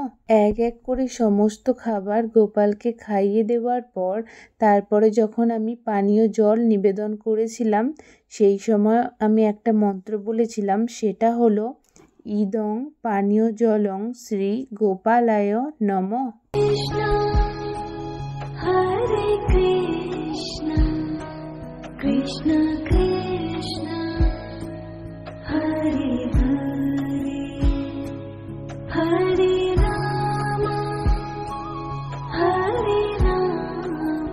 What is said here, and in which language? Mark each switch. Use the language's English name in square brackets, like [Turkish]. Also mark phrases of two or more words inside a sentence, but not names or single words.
[Bangla] এক এক করে সমস্ত খাবার গোপালকে খাইয়ে দেওয়ার পর তারপরে যখন আমি পানীয় জল নিবেদন করেছিলাম সেই সময় আমি একটা মন্ত্র বলেছিলাম, সেটা হলো [Sanskrit] ইদং পানীয় জলং শ্রী গোপালায় নমঃ। Hare Krishna, Krishna Krishna, Hare Hare, Hare Rama, Hare Rama,